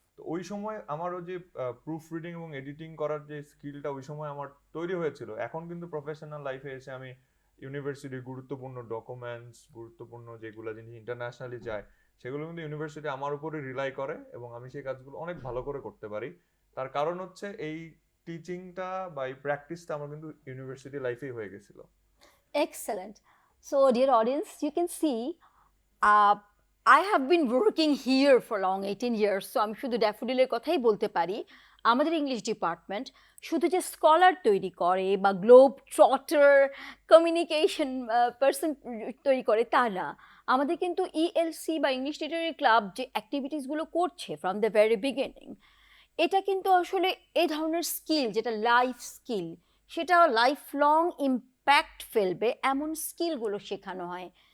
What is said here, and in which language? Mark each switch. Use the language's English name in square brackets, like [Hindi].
[Bangla] তো ওই সময় আমার ওই যে প্রুফ রিডিং এবং এডিটিং করার যে স্কিলটা ওই সময় আমার তৈরি হয়েছিল, এখন কিন্তু প্রফেশনাল লাইফে এসে আমি ইউনিভার্সিটির গুরুত্বপূর্ণ ডকুমেন্টস, গুরুত্বপূর্ণ যেগুলো জিনিস ইন্টারন্যাশনালি যায়, সেগুলো কিন্তু ইউনিভার্সিটি আমার উপরে রিলাই করে এবং আমি সেই কাজগুলো অনেক ভালো করে করতে পারি। তার কারণ হচ্ছে এই টিচিংটা বা এই প্র্যাকটিসটা আমার কিন্তু ইউনিভার্সিটি লাইফেই হয়ে গেছিল। [English] Excellent. So, dear audience, you can see I have been working here for long 18 years. [Bangla] So, আমি শুধু ড্যাফোডিলের কথাই বলতে পারি। আমাদের ইংলিশ ডিপার্টমেন্ট শুধু যে স্কলার তৈরি করে বা গ্লোব ট্রটার কমিউনিকেশন পার্সন তৈরি করে তা না, আমাদের কিন্তু ইএলসি বা ইংলিশ লিটারি ক্লাব যে অ্যাক্টিভিটিসগুলো করছে [English] from the very beginning, [Bangla] এটা কিন্তু আসলে এই ধরনের স্কিল, যেটা লাইফ স্কিল, সেটা লাইফ লং ইম্প্যাক্ট ফেলবে এমন স্কিলগুলো শেখানো হয়।